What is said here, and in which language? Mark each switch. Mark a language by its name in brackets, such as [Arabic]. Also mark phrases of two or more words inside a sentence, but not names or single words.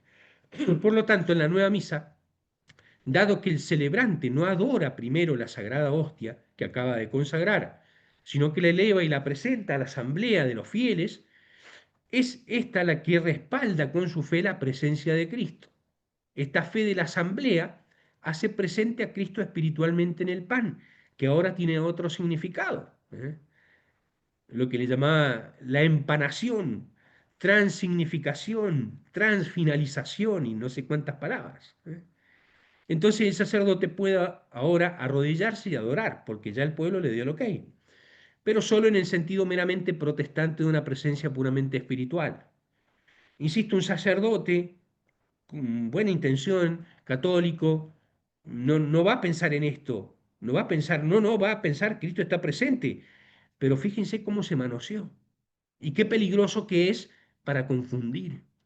[Spanish] Por lo tanto, en la nueva misa, dado que el celebrante no adora primero la sagrada hostia que acaba de consagrar, sino que la eleva y la presenta a la asamblea de los fieles, es esta la que respalda con su fe la presencia de Cristo. Esta fe de la asamblea hace presente a Cristo espiritualmente en el pan, que ahora tiene otro significado, lo que le llamaba la empanación, transignificación, transfinalización y no sé cuántas palabras. Entonces el sacerdote puede ahora arrodillarse y adorar, porque ya el pueblo le dio el ok, pero solo en el sentido meramente protestante de una presencia puramente espiritual. Insisto, un sacerdote con buena intención, católico, no va a pensar en esto, no va a pensar, no va a pensar que Cristo está presente, pero fíjense cómo se manoseó y qué peligroso que es para confundir.